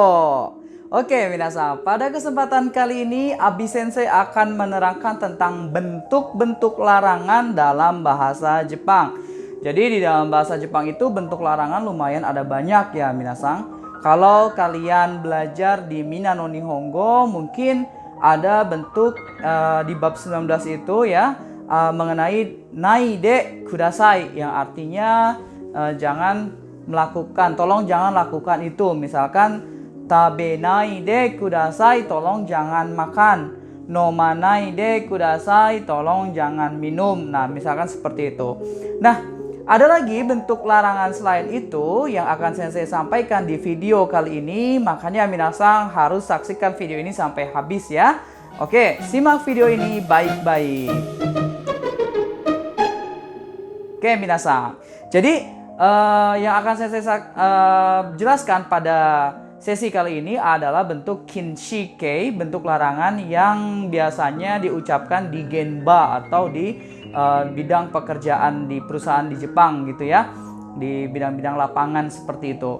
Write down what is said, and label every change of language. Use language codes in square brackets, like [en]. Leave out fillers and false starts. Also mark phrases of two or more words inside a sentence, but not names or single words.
[id] Oke minasan, pada kesempatan kali ini Abi Sensei akan menerangkan tentang bentuk-bentuk larangan dalam bahasa Jepang. Jadi di dalam bahasa Jepang itu bentuk larangan lumayan ada banyak ya minasan. Kalau kalian belajar di Minano Nihongo mungkin ada bentuk di bab 19 itu ya mengenai [ja] ないでください [id] yang artinya jangan melakukan, tolong jangan lakukan itu. [ja] Misalkan 食べないでください, [id] tolong jangan makan. [ja] 飲まないでください, [id] tolong jangan minum. Nah, misalkan seperti itu. Nah, ada lagi bentuk larangan selain itu yang akan Sensei sampaikan di video kali ini. Makanya minasan harus saksikan video ini sampai habis ya. Oke, simak video ini baik-baik. Oke minasan, jadi yang akan saya jelaskan pada sesi kali ini adalah bentuk kinshikei, bentuk larangan yang biasanya diucapkan di genba atau di bidang pekerjaan di perusahaan di Jepang gitu ya, di bidang-bidang lapangan seperti itu.